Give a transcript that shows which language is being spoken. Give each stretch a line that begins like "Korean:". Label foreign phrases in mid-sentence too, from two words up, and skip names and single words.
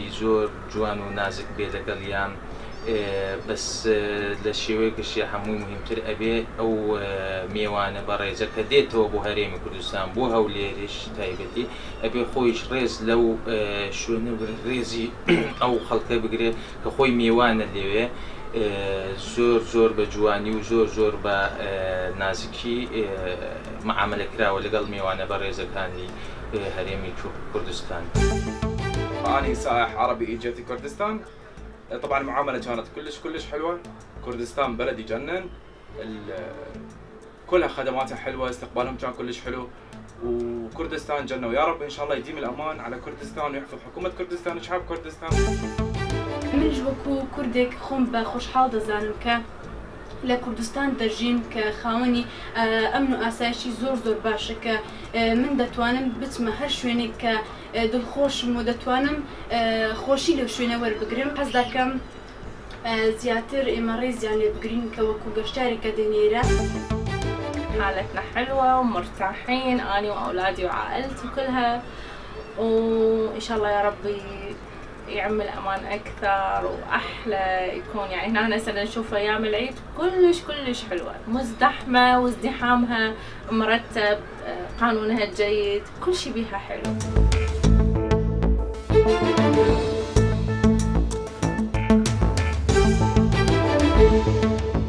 Central Kurdish: زۆر جوان و نازک بێ لەگەڵیان بەس لە شێوەیەکیشی هەمووی مهمتر ئەبێ ئەو میوانە بەڕێزە کە دێتەوە بۆ هەرێمی کوردستان بۆ هەولێریش تایبەتی ئەبێ خۆیش ڕێز لەو شوێنە ڕێزی ئەو خەڵکە بگرێت کە خۆی میوانە لێوێ زۆر زۆر بە جوانی و زۆر زۆر بە نازکی معاملە کراوە لەگەڵ میوانە بەڕێزەکانی هەرێمی كردستان.
Arabic: أنا سائح عربي جيت كردستان. طبعا المعاملة كانت كلش حلوة. كردستان بلد يجنن، كلها خدماتها حلوة، استقبالهم كان كلش حلو، وكردستان جنة، ويا رب إن شاء الله يديم الأمان على كردستان ويحفظ حكومة كردستان وشعب كردستان.
Central Kurdish: من وەکو کوردێک خۆم بە خۆشحاڵ دەزانم کە لە کوردستان دەژین کە خاوەنی ئەمن و ئاسایشی زۆر باشە کە من دەتوانم بچمە هەر شوێنێک کە دڵخۆشم و دەتوانم خۆشی لەو شوێنە وەربگرم. حەز دەکەم زیاتر ئێمە ڕێزیان لێ بگرین کە وەکو گەشتارێکە دێنێرە.
Arabic: حالتنا حلوة ومرتاحين أنا وأولادي وعائلتي كلها، وإن شاء الله يا ربي يعم الأمان أكثر وأحلى يكون. يعني هنا هسه نشوف أيام العيد كلش حلوة، مزدحمة وازدحامها مرتب، قانونها جيد، كل شي بيها حلو.